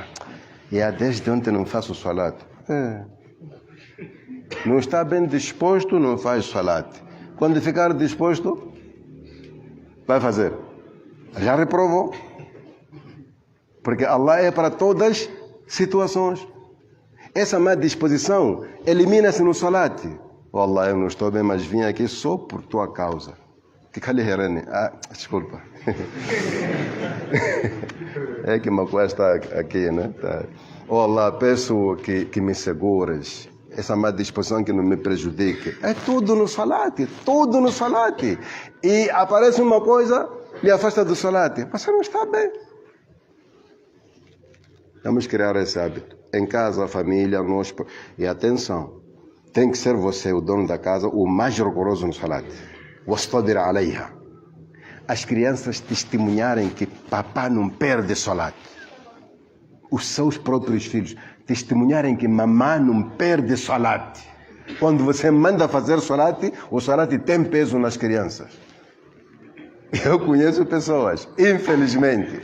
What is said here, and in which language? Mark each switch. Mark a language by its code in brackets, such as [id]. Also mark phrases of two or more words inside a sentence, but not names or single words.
[pt] E desde ontem não faço salat. Não está bem disposto, não faz salat. Quando ficar disposto, vai fazer. Já reprovou. Porque Allah é para todas as situações. Essa má disposição elimina-se no salat. Oh Allah, eu não estou bem, mas vim aqui só por tua causa. Desculpa. É que Macuá está aqui, né? Tá. Oh Allah, peço que me segures. Essa má disposição que não me prejudique. É tudo no salat, tudo no salat. E aparece uma coisa, lhe afasta do salat. Você não está bem. Vamos criar esse hábito. Em casa, a família, nós. E atenção, tem que ser você, o dono da casa, o mais rigoroso no salat. [ar] واصطبر عليها. [pt] As crianças testemunharem que papai não perde salat. Os seus próprios filhos testemunharem que mamãe não perde salat. Quando você manda fazer salat, o salat tem peso nas crianças. Eu conheço pessoas, infelizmente.